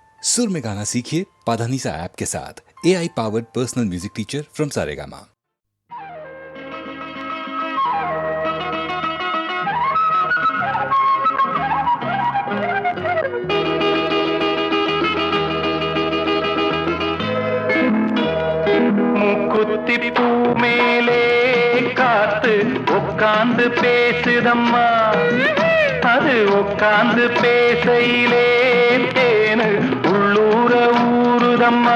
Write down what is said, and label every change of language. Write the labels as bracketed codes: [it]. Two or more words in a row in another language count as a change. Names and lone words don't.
[hi] सुर में गाना सीखिए पाधानीसा ऐप के साथ। [en] AI powered personal music teacher from Saregama. [ta] மூக்குத்தி பூ மேலே காத்து உட்கார்ந்து பேசுதம்மா, அது உட்கார்ந்து பேசையிலே தேனு உள்ளூர ஊறுதம்மா.